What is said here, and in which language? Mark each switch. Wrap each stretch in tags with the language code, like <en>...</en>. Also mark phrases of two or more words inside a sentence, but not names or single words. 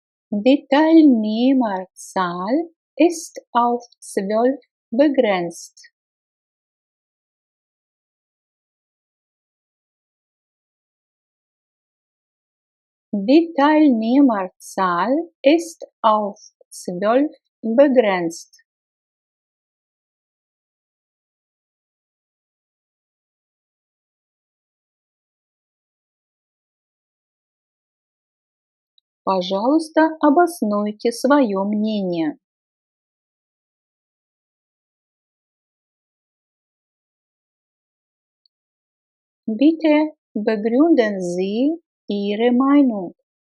<de>Die Teilnehmerzahl ist auf 12 begrenzt. Die Teilnehmerzahl ist auf 12 begrenzt.</de> <ru>Пожалуйста, обоснуйте свое мнение.</ru> <de>Bitte begründen Sie Ihre Meinung.</de>